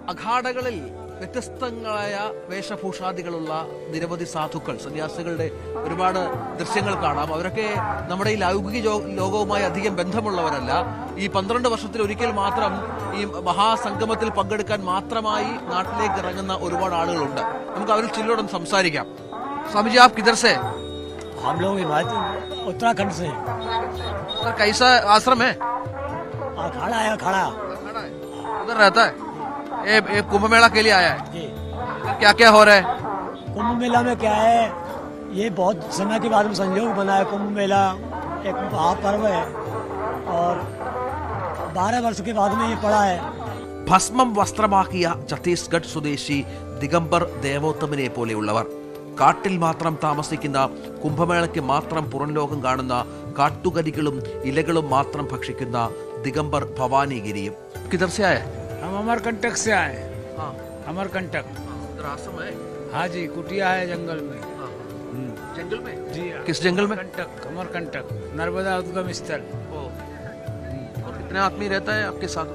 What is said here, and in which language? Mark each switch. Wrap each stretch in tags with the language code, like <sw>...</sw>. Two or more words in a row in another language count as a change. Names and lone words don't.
<ml>ഘാടകളിൽ വ്യത്യസ്തങ്ങളായ വേഷഭൂഷാദികളുള്ള നിരവധി സാധുക്കൾ, സന്യാസികളുടെ ഒരുപാട് ദൃശ്യങ്ങൾ കാണാം. അവരൊക്കെ നമ്മുടെ ഈ ലൗകിക ലോകവുമായി അധികം ബന്ധമുള്ളവരല്ല. ഈ 12 വർഷത്തിൽ ഒരിക്കൽ മാത്രം ഈ മഹാസംഗമത്തിൽ പങ്കെടുക്കാൻ മാത്രമായി നാട്ടിലേക്ക് ഇറങ്ങുന്ന ഒരുപാട് ആളുകളുണ്ട്. നമുക്ക് അവരിൽ ചിലരോടൊന്ന് സംസാരിക്കാം. സ്വാമിജി,</ml> <hi>आप किधर से? हम लोग उत्तराखंड से। सर, कैसा आश्रम है? खड़ा है, खड़ा उधर रहता है। ये कुंभ मेला के लिए आया है जी। क्या क्या हो रहा है कुंभ मेला में? क्या है, ये बहुत समय के बाद में संयोग बना है। कुंभ मेला एक महापर्व है और 12 वर्ष के बाद में ये पड़ा है।</hi> <ml>ഭസ്മം വസ്ത്രമാക്കിയ ഛത്തീസ്ഗഡ് സ്വദേശി ദിഗംബർ ദേവോത്തമനെ പോലെയുള്ളവർ, കാട്ടിൽ മാത്രം താമസിക്കുന്ന, കുംഭമേളയ്ക്ക് മാത്രം പുറം ലോകം കാണുന്ന, കാട്ടുകരികളും ഇലകളും മാത്രം ഭക്ഷിക്കുന്ന ദിഗംബർ ഭവാനിഗിരിയും.</ml> <hi>किधर से आए? हम अमरकंटक से आए। अमरकंटक आश्रम है? हाँ जी, कुटिया है जंगल में। जंगल में जी। किस जंगल में? अमरकंटक, नर्मदा उद्गम स्थल। और कितने आदमी रहता है आपके साथ?</hi>